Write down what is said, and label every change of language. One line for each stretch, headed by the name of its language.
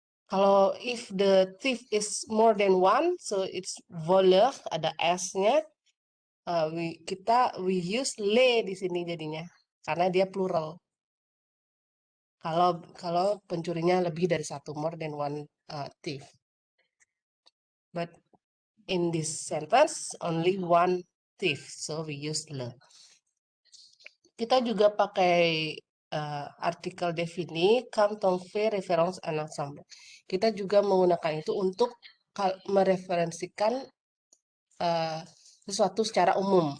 Indonesian: Kalau
English: if the thief is more than one, so it's voleur,
Indonesian: ada s-nya.
English: We use
Indonesian: le di sini jadinya karena dia plural. Kalau pencurinya lebih dari satu,
English: more than one thief. But in this sentence only one thief, so we use le.
Indonesian: Kita juga pakai artikel defini
French: quand on fait référence à l'ensemble.
Indonesian: Kita juga menggunakan itu untuk mereferensikan sesuatu secara umum.